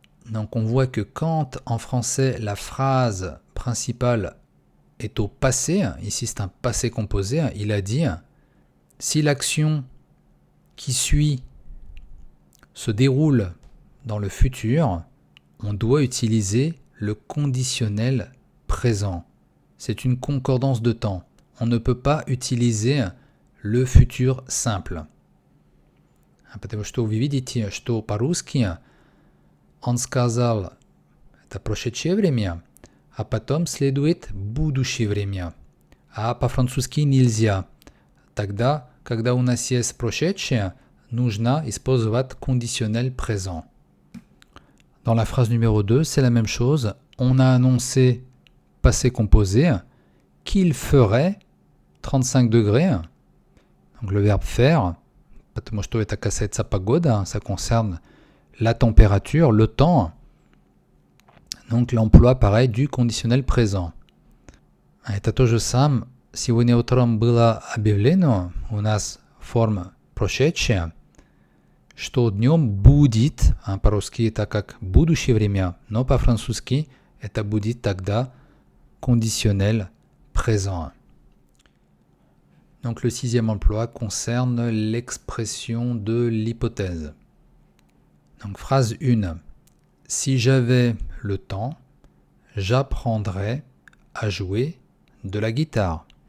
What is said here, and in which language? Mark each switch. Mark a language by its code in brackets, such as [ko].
[fr] Donc on voit que quand en français la phrase principale est au passé, ici c'est un passé composé, il a dit si l'action qui suit se déroule dans le futur, on doit utiliser le conditionnel présent. C'est une concordance de temps. On ne peut pas utiliser le futur simple. [ru] Потому что вы видите, что по-русски он сказал это прошедшее время, а потом следует будущее время. А по-французски нельзя. Тогда, когда у нас есть прошедшее, нужно использовать conditionnel présent. [fr] Dans la phrase numéro 2, c'est la même chose. On a annoncé, passé composé, qu'il ferait 35 degrés. Donc le verbe faire, [ru] потому что это касается погода, [fr] ça concerne la température, le temps. Donc l'emploi, pareil, du conditionnel présent. [ru] Это то же самое. Сегодня утром было объявлено, у нас форма прошедшая, что днем будет, по-русски это как будущее время, но по-французски это будет тогда conditionnel présent. [fr] Donc le sixième emploi concerne l'expression de l'hypothèse. Donc phrase 1. Si j'avais le temps, j'apprendrais à jouer de la guitare.